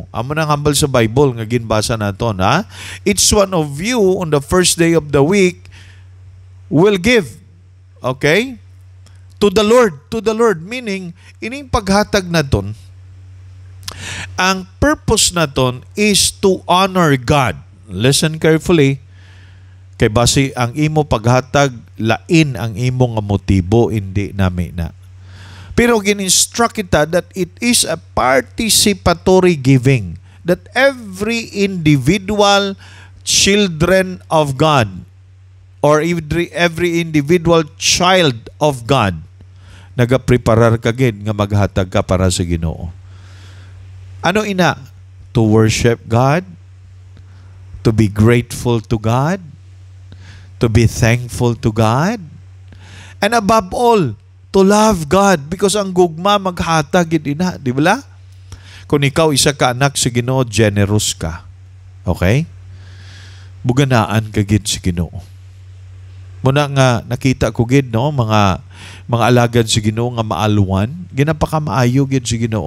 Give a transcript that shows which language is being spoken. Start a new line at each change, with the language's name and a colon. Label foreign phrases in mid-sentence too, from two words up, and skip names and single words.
Hiligaynon: Amo nang hambal sa Bible nga ginbasa naton, ha?
English: Each one of you on the first day of the week will give.
Hiligaynon: Okay?
English: To the Lord, meaning
Hiligaynon: ining paghatag naton, ang purpose naton
English: is to honor God. Listen carefully.
Hiligaynon: Kay base ang imo paghatag, lain ang imo nga motibo, hindi nami na. Pero gin-instruct kita
English: that it is a participatory giving. That every individual children of God or every individual child of God
Hiligaynon: nagapreparar ka gid nga maghatag ka para sa Ginoo. Ano ina?
English: To worship God, to be grateful to God, to be thankful to God, and above all, to love God, because
Hiligaynon: ang gugma maghatag gid ina, di ba? Kung ikaw isa ka anak sa Ginoo, generous ka. Okay? Buganaan ka gid sa Ginoo. Muna nga nakita ko gid, no, mga alagad sa Ginoo nga maalwan, ginapaka maayo gid sa Ginoo.